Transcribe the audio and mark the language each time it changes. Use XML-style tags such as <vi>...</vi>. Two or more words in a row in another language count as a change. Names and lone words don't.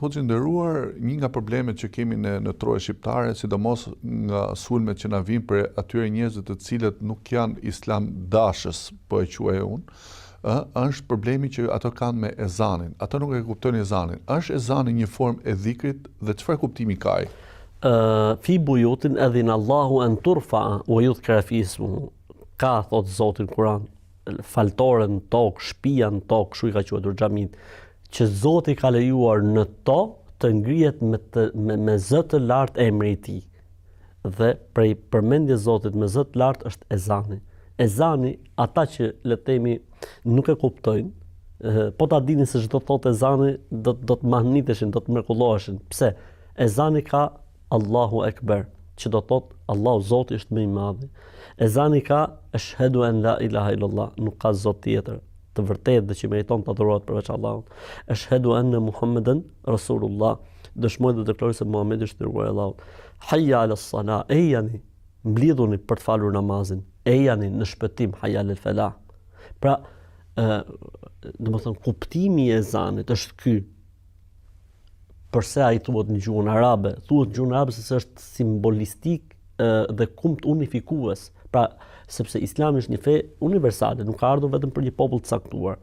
<sq>Hoxhë nderuar, një nga problemet që kemi në troje shqiptare, sidomos nga sulmet që na vijnë për atyre njerëzve të cilët nuk janë islam dashës, po e quaj unë, është problemi që ato kanë me ezanin. Ato nuk e kuptojnë ezanin. Është ezani një formë e dhikrit dhe çfarë kuptimi ka ai?</sq> <ar>Fi buyutin adhina Allahu an turfa wa yudhkara fi ismuhu.</ar> <sq>Ka, thot Zoti në Kur'an, faltore në tokë, shtëpia në tokë, kështu i ka quajtur xhamin, që Zoti ka lejuar në to të ngrihet me zë të lartë emri i tij. Dhe prej përmendjes Zotit me zë të lartë është ezani. Ezani, ata që le të themi nuk e kuptojnë, po ta dinin se çdo thot ezani do të mahniteshin, do të mrekulloheshin. Pse? Ezani ka</sq> <ar>Allahu Ekber,</ar> <sq>që do thot Allahu Zoti është më i madh. Ezani ka</sq> <ar>ashhadu an la ilaha illallah,</ar> <sq>nuk ka zot tjetër të vërtetë dhe që meriton të adhurohet përveç Allahut.</sq> <ar>Ashhadu anna Muhammeden Rasulullah,</ar> <sq>dëshmoj dhe deklaroj se Muhamedi është dërguar i Allahut.</sq> <ar>Hayya ala salah,</ar> <sq>ejani, mblidhuni për të falur namazin. Ejani në shpëtim,</sq> <ar>hayya al falah.</ar> <sq>Pra, domethënë kuptimi i ezanit është ky. Përse ai thuhet në gjuhën arabe? Thuhet në gjuhën arabe sepse është simbolistik dhe kumt unifikues. Pra, sepse Islami është një fe universale, nuk ka ardhur vetëm për një popull të caktuar.</sq>